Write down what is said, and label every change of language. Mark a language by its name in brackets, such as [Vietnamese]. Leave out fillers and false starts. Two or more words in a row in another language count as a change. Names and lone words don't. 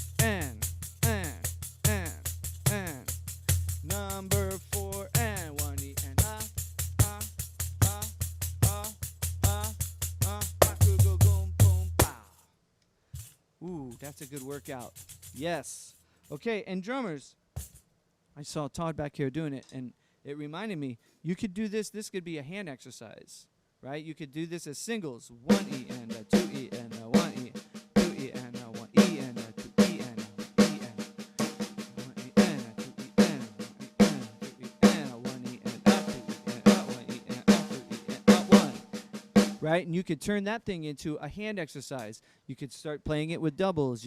[English] Number 4 and 1E and go boom boom pow. Ooh, that's a good workout. Yes. Okay, and drummers, I saw Todd back here doing it, and it reminded me, you could do this. This could be a hand exercise. Right? You could do this as singles. 1E and a 2E and a 1E, 2E and a 1E and a 2E and a 1E and a 1E and a 2E and a 1E and a 2E and a 1E and a 2E and a 1. Right? And you could turn that thing into a hand exercise. You could start playing it with doubles.